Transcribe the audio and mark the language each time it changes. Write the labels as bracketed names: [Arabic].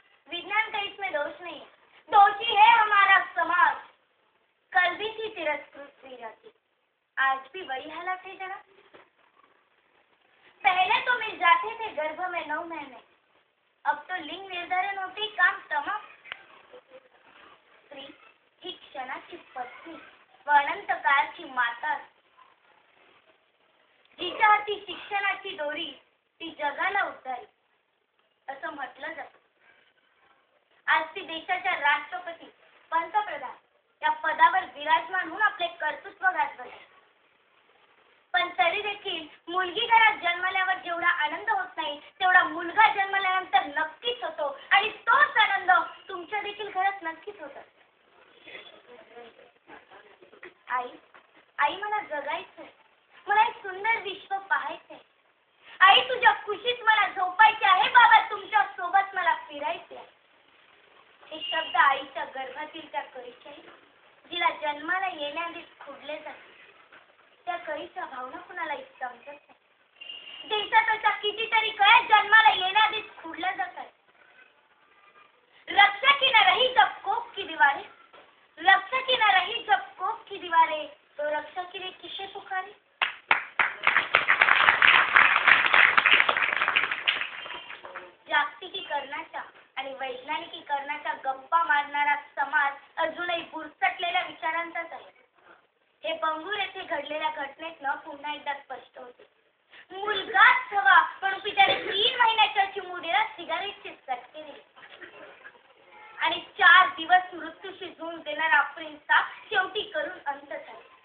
[Hindi] विज्ञान का इसमें दोष नहीं है, दोषी है हमारा समाज। कल भी थी तिरस्कृत स्त्री जाति, आज भी वही हालत है जरा। पहले तो मिल जाते थे गर्भ में 9 महीने, अब तो लिंग निर्धारण होते काम तमाम। [Marathi] स्त्री ही क्षणाची पत्नी व अनंत काळची माता, जिच्या हाती शिक्षणाची दोरी ती जगाला उद्धारी असं म्हटलं जातं। आज ती देशाच्या राष्ट्रपती पंतप्रधान या पदावर विराजमान होऊन आपले कर्तृत्व गाजवत आहे। पण तरी देखील मुलगी घरात जन्मल्यावर जेवढा आनंद होत नाही तेवढा मुलगा जन्मल्यानंतर नक्कीच होतो आणि तोच आनंद तुमच्या देखील घरात नक्कीच होतो। आई मला जगायचंय, मला एक सुंदर विश्व पाहायचंय। आई तुझ्या खुशीत मला झोपायचे आहे, बाबा तुमच्या सोबत मला फिरायचे आहे। हे शब्द आईच्या गर्भातील त्या कळीचे आहे, जिला जन्माला येण्याआधीच खुडले जाते। त्या कळीच्या भावना कुणाला समजत नाही। देशात अशा कितीतरी कळ्या जन्माला येण्याआधीच खुडल्या जातात। [Hindi] रक्षा की न रही जब कोख की दीवारें, रक्षा की न रही जब कोख की दीवारें, तो रक्षा के लिए किसे पुकारे। [Marathi] जागतिकीकरणाच्या आणि वैज्ञानिकीकरणाच्या गप्पा मारणारा समाज अजूनही बुरसटलेल्या विचारांचाच आहे। हे बंगूर येथे घडलेल्या घटनेतनं पुन्हा एकदा स्पष्ट होते। मुलगाच हवा म्हणून पित्याने 3 महिन्याच्या चिमुरडीला सिगारेटचे चटके दिले आणि 4 दिवस मृत्यूशी झुंज देणारा प्रिन्सचा शेवटी करून अंत झाला।